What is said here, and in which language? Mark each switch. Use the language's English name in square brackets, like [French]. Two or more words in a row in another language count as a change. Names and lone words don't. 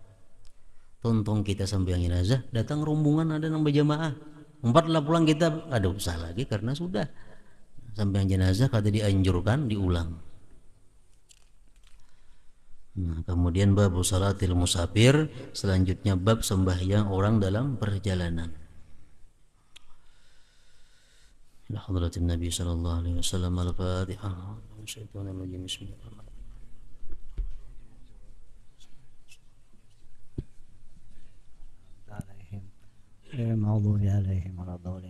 [Banjar] Tonton kita sembahyang jenazah, datang rombongan ada nang berjamaah. 4 lah pulang kita, ada usah lagi karena sudah sembahyang jenazah kada dianjurkan diulang. Nah, kemudian bab [Arabic] صلاة المسافر, [Banjar] selanjutnya bab sembahyang orang dalam perjalanan. [Arabic] إلى حضرة النبي صلى الله عليه وسلم. الفاتحة. الشيطان الرجيم. بسم الله الرحمن الرحيم. المغضوب عليهم ولا الضالين.